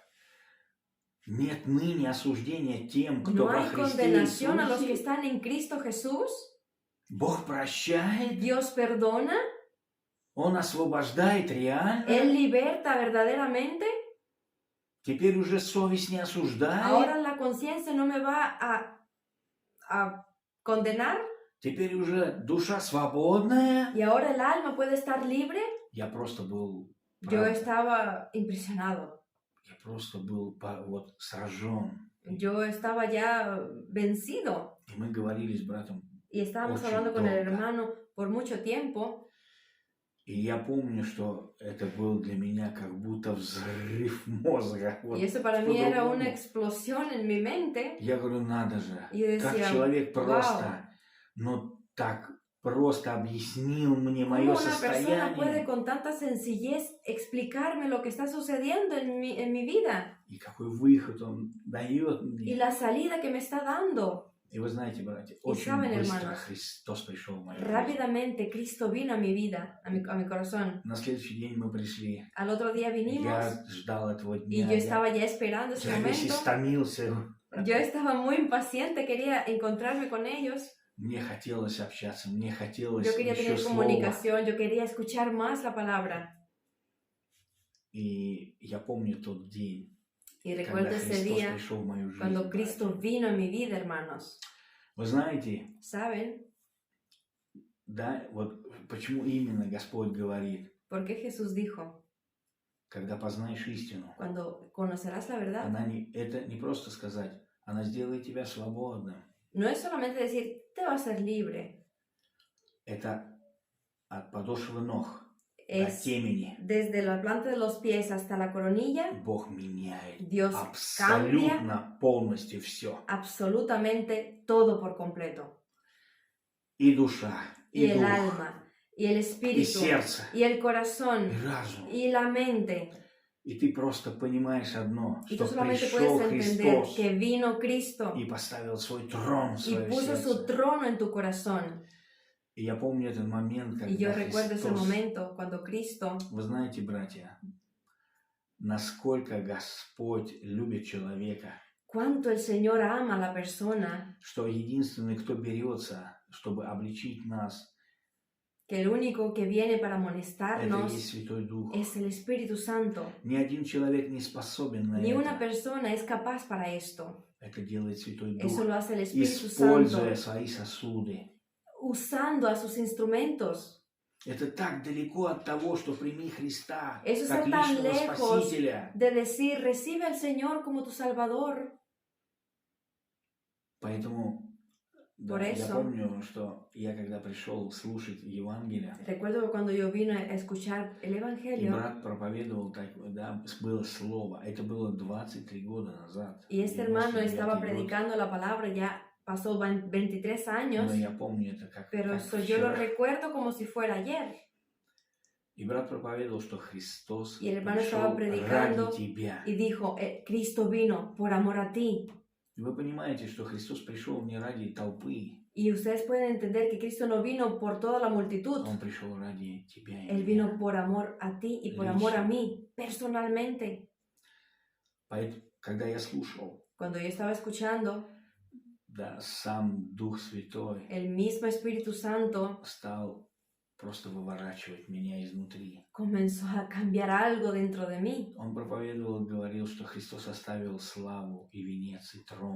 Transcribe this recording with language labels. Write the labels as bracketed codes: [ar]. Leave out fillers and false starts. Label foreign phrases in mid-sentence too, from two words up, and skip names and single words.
[ru] Нет ныне осуждения тем, кто [es] No [ru] во [es] hay [ru] Христе [es] condenación a los que [ru] Иисусе. [es] están en Cristo Jesús. [ru] Бог прощает, [es] Dios perdona, [ru] Он освобождает реально. [es] Él liberta verdaderamente. [ru] Теперь уже совесть не осуждает. [es] Ahora la conciencia no me va a condenar [ru] Теперь уже душа свободная. [es] y ahora el alma puede estar libre. [ru] Я просто был, [es] Yo [ru] правда, [es] estaba impresionado. [ru] я просто был вот сражен. [es] Yo estaba ya vencido [ru] И мы говорили с братом. [es] y estábamos [ru] Очень [es] hablando con el [ru] долго. [es] hermano por mucho tiempo. [ru] И я помню, что это был для меня как будто взрыв мозга. Вот [es] Y eso para mí era [ru] по-другому. [es] una explosión en mi mente. [ru] Я говорю, надо же, [es] Y yo [ru] как [es] decía, [ru] человек [es] wow, [ru] просто, ну так просто объяснил мне [es] ¿cómo [ru] мое [es] una persona puede [ru] состояние. [es] con tanta sencillez explicarme lo que está sucediendo en mi vida? [ru] И какой выход он дает [es] Y [ru] мне. [es] la salida que me está dando. [ru] И вы знаете, братья, очень [es] saben, [ru] быстро [es] hermanos, [ru] Христос пришел в мою жизнь. [es] Rápidamente Cristo vino a mi vida, a mi corazón. [ru] На следующий день мы пришли. [es] Al otro día vinimos [ru] Я ждал этого [es] y [ru] дня. [es] yo estaba ya esperando ese [ru] Я весь [es] momento. [ru] истомился. [es] Yo estaba muy impaciente, quería encontrarme con ellos. [ru] Мне хотелось общаться, мне хотелось [es] Yo quería [ru] еще [es] tener [ru] слова. [es] comunicación, yo quería escuchar más la palabra. [ru] И я помню тот день, [es] Y [ru] когда [es] recuerdo ese [ru] Христос [es] día [ru] пришел в мою жизнь. [es] cuando Cristo [ru] братья. [es] vino a mi vida, hermanos. [ru] Вы знаете, [es] ¿Saben [ru] да, вот почему именно Господь говорит, [es] por qué Jesús dijo? [ru] когда познаешь истину, [es] Cuando conocerás la verdad, [ru] это не просто сказать, она сделает тебя свободным. [es] no es solamente decir, te vas a ser libre, [ru] Это от подошвы ног до [es] es [ru] темени. [es] desde la planta de los pies hasta la coronilla, [ru] Бог меняет [es] Dios [ru] абсолютно полностью все. [es] absolutamente todo por completo. [ru] И душа, [es] Y [ru] и [es] el [ru] дух, [es] alma, y el [ru] и [es] espíritu, [ru] сердце, [es] y el [ru] и [es] corazón, [ru] разум. [es] y la mente. [ru] И ты просто понимаешь одно, [es] Y tú [ru] что [es] solamente [ru] пришел [es] puedes entender [ru] Христос [es] que vino Cristo [ru] и поставил свой трон в [es] y [ru] свое [es] puso su [ru] сердце. [es] trono en tu corazón. [ru] И я помню этот момент, [es] Y yo [ru] когда [es] recuerdo ese [ru] Христос... [es] momento cuando Cristo, [ru] Вы знаете, братья, насколько Господь любит человека, [es] cuánto el Señor ama a la persona, [ru] что единственный, кто берется, чтобы обличить нас, [es] que el único que viene para [ru] это и [es] amonestarnos [ru] есть Святой Дух. [es] es el Espíritu Santo. [ru] Ни один человек не способен на [es] Ni una [ru] это. [es] persona es capaz para esto. [ru] Это делает Святой [es] Eso [ru] Дух, [es] lo hace el Espíritu [ru] используя [es] Santo, [ru] свои сосуды. [es] usando a sus instrumentos. [ru] Это так далеко от того, что прими Христа [es] Eso [ru] как [es] está tan [ru] личного [es] lejos [ru] Спасителя. [es] de decir, recibe al Señor como tu Salvador. [ru] Поэтому [es] Por [ru] я [es] eso- [ru] помню, что я когда пришел слушать Евангелие, [es] Recuerdo que cuando yo vine a escuchar el [ru] и [es] Evangelio, [ru] брат проповедовал, да, было слово. Это было 23 года назад. [es] y este hermano [ru] 99 [es] estaba [ru] год. [es] predicando la palabra, ya pasó 23 años, [ru] Но я помню это как [es] pero eso yo lo [ru] вчера. [es] recuerdo como si fuera ayer. [ru] И брат проповедовал, что Христос [es] Y el hermano [ru] пришел [es] estaba predicando [ru] ради тебя. [es] Y dijo, Cristo vino por amor a ti. [ru] И вы понимаете, что Христос пришел не ради толпы, [es] Y ustedes pueden entender que Cristo no vino por toda la multitud. [ru] Он пришел ради тебя и [es] Él [ru] меня. [es] vino por amor a ti y por amor a mí, personalmente. [ru] Поэтому, когда я слушал, [es] Cuando yo estaba escuchando, [ru] да, сам Дух Святой [es] el mismo Espíritu Santo [ru] стал просто выворачивать меня изнутри. [es] comenzó a cambiar algo dentro de mí. [ru] Он проповедовал, говорил, что Христос оставил славу и венец, и трон.